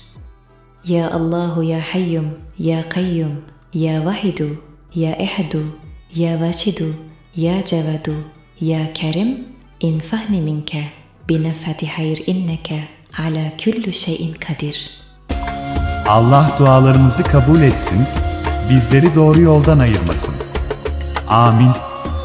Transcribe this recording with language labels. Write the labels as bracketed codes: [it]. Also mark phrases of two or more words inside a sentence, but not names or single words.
[ar] يا الله يا حي يا قيوم يا واحد يا أحد يا واجد يا جواد يا كريم انفعني منك بنفحة خير إنك على كل شيء قدير. [tr] Allah dualarımızı kabul etsin, bizleri doğru yoldan ayırmasın. Amin.